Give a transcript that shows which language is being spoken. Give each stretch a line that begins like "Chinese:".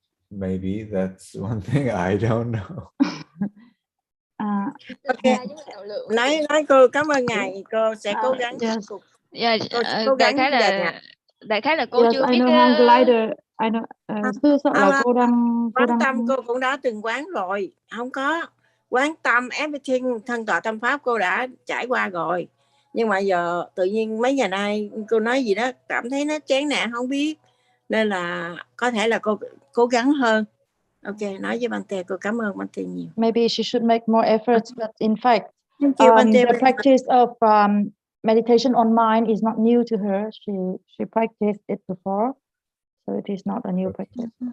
English: Maybe that's one thing I don't know. Okay.
Vietnamese: Nói cô cảm ơn ngài, cô sẽ cố gắng.
English: Yes.
Vietnamese: Cô sẽ cố gắng đại khái là cô chưa biết.
English: I know hang glider. I know.
Vietnamese: Sợ là cô đang quán tâm cô cũng đã từng quán rồi, không có quán tâm
English: everything
Vietnamese: thân tọa tâm pháp cô đã trải qua rồi, nhưng mà giờ tự nhiên mấy ngày nay cô nói gì đó cảm thấy nó chán nản không biết, nên là có thể là cô cố gắng hơn. Ok, nói với Bante, cô cảm ơn Bante nhiều.
English: Maybe she should make more efforts, but in fact, Thank you, Bante. the practice of meditation on mind is not new to her. She practiced it before, so it is not a new practice.